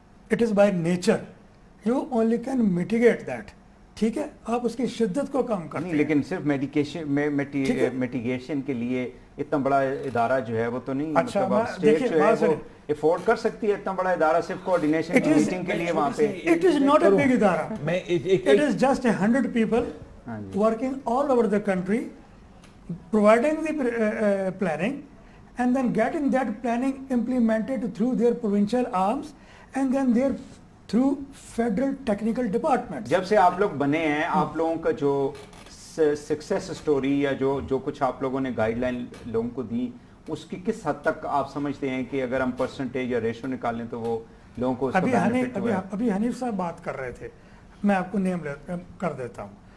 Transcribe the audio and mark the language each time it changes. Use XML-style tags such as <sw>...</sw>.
<en>it is by nature, you only can mitigate that,</en> <ur>ٹھیک ہے, آپ اس کی شدت کو کم کرتے ہیں. لیکن صرف میٹیگیشن کے لیے اتنا بڑا ادارہ جو ہے وہ تو نہیں, اچھا اسٹیٹ جو ہے وہ افورڈ کر سکتی ہے اتنا بڑا ادارہ صرف کوآرڈینیشن میٹنگ کے لیے وہاں پہ.</ur> <en>It is not a big ادارہ, it is just 100 people working all over the country, providing the planning and then getting that planning implemented through their provincial arms and then their through federal technical departments.</en> <ur>جب سے آپ لوگ بنے ہیں, آپ لوگوں کا جو سکسیس سٹوری یا جو کچھ آپ لوگوں نے گائیڈ لائن لوگوں کو دی, اس کی کس حد تک آپ سمجھتے ہیں کہ اگر ہم پرسنٹیج یا ریشو نکالیں تو وہ لوگوں کو اس کا بینیفٹ ہوا ہے؟ ابھی حنیف صاحب بات کر رہے تھے, میں آپ کو نیم کر دیتا ہوں.</ur>